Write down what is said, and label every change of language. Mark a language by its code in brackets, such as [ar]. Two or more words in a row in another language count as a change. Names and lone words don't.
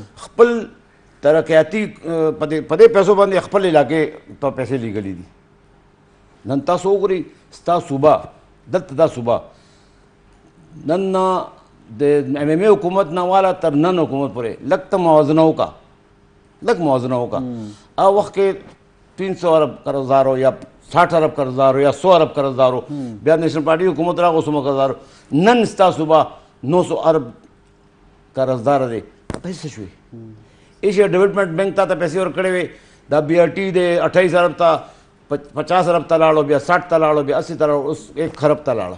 [ps] خپل ترقیاتي په دې پیسو باندې خپل علاقې ته پیسې لېږلي دي. نن تاسو وګورئ ستا صوبه دلته دا صوبه نن د ایم ایم اے حکومت نه والا تر نن حکومت پورې لږ ته موازنه وکړه، لږ موازنه وکړه. هغه وخت کې 300 ارب قرضدار ہو یا 60 ارب قرضدار ہو یا 100 ارب قرضدار ہو. بیا نیشنل پارٹی حکومت راغو څومره قرضدار ہو. نن ستا صوبه 900 ارب قرضدار دی. پیسې شوې. ایشیا ډیولپمنٹ بینک ته پیسې ورکړې وې. دا بی آر ټي د 28 ارب ته 50 ارب ته لاړو، بیا 60 ته لاړو، بیا 80 ته لاړو، اوس 1 خرب ته لاړه.